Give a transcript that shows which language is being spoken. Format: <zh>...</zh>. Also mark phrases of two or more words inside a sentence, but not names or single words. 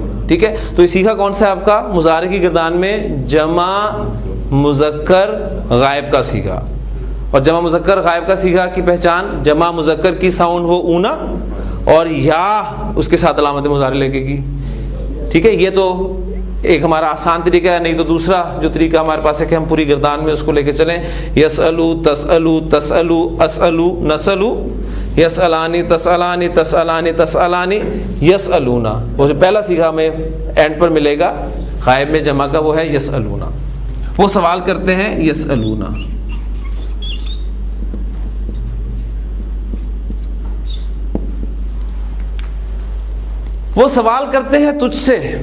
<ur>ٹھیک ہے، تو یہ صیغہ کون سا ہے آپ کا؟ مضارع کی گردان میں جمع مذکر غائب کا صیغہ. اور جمع مذکر غائب کا صیغہ کی پہچان جمع مذکر کی ساؤنڈ ہو اونا اور یا اس کے ساتھ علامت مضارع لگے گی. ٹھیک ہے، یہ تو ایک ہمارا آسان طریقہ ہے. نہیں تو دوسرا جو طریقہ ہمارے پاس ہے کہ ہم پوری گردان میں اس کو لے کے چلیں.</ur> <ar>یسألو، تسألو، تسألو، اسألو، نسألو، یسألانی، تسألانی، تسألانی، تسألانی، یسألونا.</ar> <ur>وہ جو پہلا صیغہ میں اینڈ پر ملے گا غائب میں جمع کا وہ ہے یسألونا. وہ سوال کرتے ہیں یسألونا. وہ سوال کرتے ہیں تجھ سے.</ur>